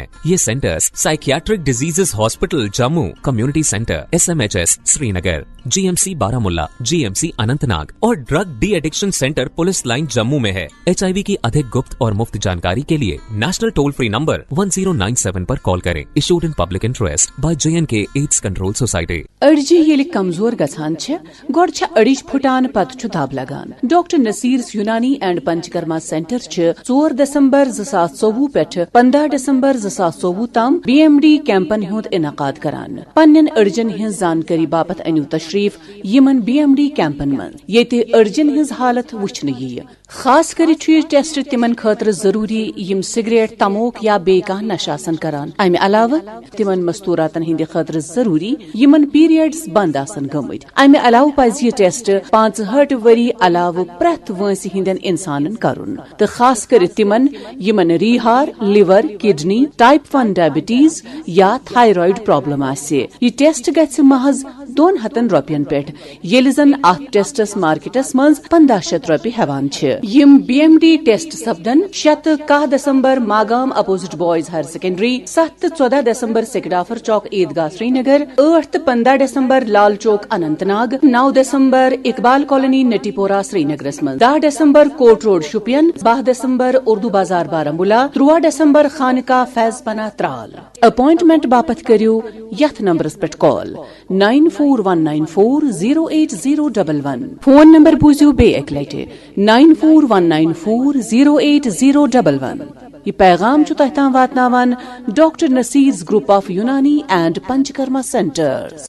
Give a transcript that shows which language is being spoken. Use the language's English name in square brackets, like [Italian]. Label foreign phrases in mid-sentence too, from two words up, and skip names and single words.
[Hindi] ये सेंटर्स [English] psychiatric diseases hospital [Hindi] जम्मू, [English] community centre [Hindi] SMHS श्रीनगर, GMC बारामुल्ला, GMC अनंतनाग और [English] drug de-addiction centre police line [Hindi] जम्मू में है। HIV की अधिक गुप्त और मुफ्त जानकारी के लिए [English] national toll free number [Hindi] 1097 पर कॉल करें। [English] issued in public interest by JNK AIDS control society. [Kashmiri] अड़जी येली कमजोर गछान छ, गोड़ छ अड़िज फुटान पत छ दाब लगान। डॉक्टर नसीर यूनानी एंड पंचकर्मा सेंटर छ 4 दिसंबर 2024 पेठ 15 दिसंबर 2024 तम BMD कैंपन हुंद इनकाद करान। पन्नन अड़जन हिंज जानकारी बापत अनु तशरीफ यमन BMD कैंपन मन येते अड़जन हिंज हालत वुछन यी। खास कर टेस्ट तिमन खतर जरूरी यम सिगरेट, तमोक या बेका नशासन करान। अमे अलावा तिमन मस्तूरातन हिंद खतर जरूरी यमन पीरियड्स बंद आसन गमत। अमे अलावा पज यह टेस्ट 65 वरी अलाव प्रथ वंसि हिंदन इंसानन करुन, तो खास कर तिमन यमन रीहार, लिवर, किडनी, [English] type 1 diabetes [Kashmiri] या [English] thyroid problem [Kashmiri] आसे। यह टेस्ट गछ महज 200 रुपयन पेट, येल जन अथ टेस्टस मार्केटस मज 1500 रुपये हेवान छ। यम BMD टेस्ट सपदन 7 दिसंबर मागाम [English] opposite boys higher secondary, [Kashmiri] 7-14 दिसंबर सिकडाफर चौक ईदगाह श्रीनगर, 8-15 दिसंबर लाल चौक अनंतनाग, 9 दिसंबर इकबाल कॉलोनी नटीपोरा श्रीनगर, 10 दिसंबर कोट रोड शुपियन, 12 दिसंबर उर्दू बाजार बारामुला, 13 दिसंबर खानका फैज पना त्राल। अपॉइंटमेंट बापत करियो यथ नंबरस पे कॉल 9419408011। फोन नंबर बूझो बे एक लटे 9419408011। ये पैगाम जो तहतां वातनावान डॉक्टर नसीर्स ग्रुप ऑफ यूनानी एंड पंचकर्मा सेंटर्स।